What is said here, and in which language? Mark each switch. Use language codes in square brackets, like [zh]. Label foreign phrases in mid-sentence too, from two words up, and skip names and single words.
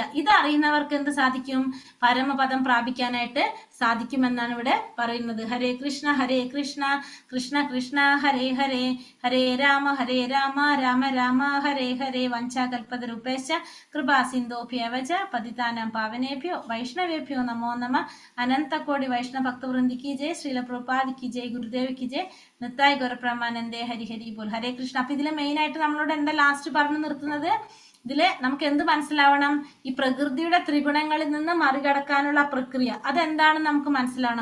[ml] ഇത് അറിയുന്നവർക്ക് എന്ത് സാധിക്കും? പരമപദം പ്രാപിക്കാനായിട്ട് സാധിക്കുമെന്നാണ് ഇവിടെ പറയുന്നത്. [sa] ഹരേ കൃഷ്ണ കൃഷ്ണ കൃഷ്ണ ഹരേ ഹരേ, ഹരേ രാമ രാമ രാമ ഹരേ ഹരേ. വഞ്ചാകൽപതരൂപേശ്ച കൃപാ സിന്ധോഭ്യവച പതിതാനാം പാവനേഭ്യോ വൈഷ്ണവേഭ്യോ നമോ നമ. [hi] अनन्तकोटि वैष्णव भक्तवृन्दी की जय, श्रील प्रभुपाद की जय, गुरुदेव की जय, निताई गौरप्रेमानन्दे हरि हरि बोल. [ml] ഹരേ കൃഷ്ണ. അപ്പൊ ഇതിലെ മെയിൻ ആയിട്ട് നമ്മളോട് എന്താ ലാസ്റ്റ് പറഞ്ഞു നിർത്തുന്നത്? ഇതില് നമുക്ക് എന്ത് മനസ്സിലാവണം? ഈ പ്രകൃതിയുടെ ത്രിഗുണങ്ങളിൽ നിന്ന് മറികടക്കാനുള്ള പ്രക്രിയ അതെന്താണെന്ന് നമുക്ക് മനസ്സിലാവണം.